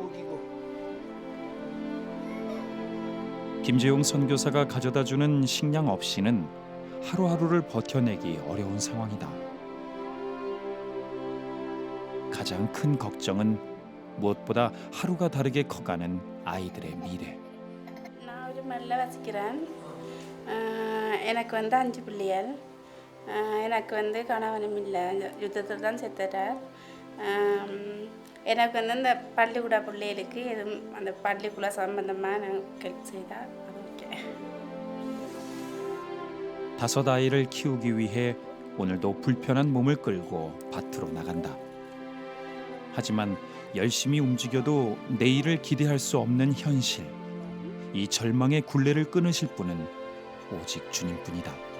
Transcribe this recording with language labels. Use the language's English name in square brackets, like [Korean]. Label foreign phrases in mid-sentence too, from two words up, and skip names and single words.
[Korean] 김재용 선교사가 가져다주는 식량 없이는 하루하루를 버텨내기 어려운 상황이다. 가장 큰 걱정은 무엇보다 하루가 다르게 커가는 아이들의 미래. [Tamil] நான் ஒரு மல்ல வசிக்கிறேன். எனக்கு 5 பிள்ளைகள். எனக்கு கணவனும் இல்லை, யுத்தத்தில் தான் செத்துட்டார். எனக்கு அந்த பள்ளிக்கூட பிள்ளைகளுக்கு எதுவும் அந்த பள்ளிக்கூட சம்பந்தமாக நான் ஹெல்ப் செய்தால் அது ஓகே. [Korean] 5 아이를 키우기 위해 오늘도 불편한 몸을 끌고 밭으로 나간다. 하지만 열심히 움직여도 내일을 기대할 수 없는 현실. 이 절망의 굴레를 끊으실 분은 오직 주님뿐이다.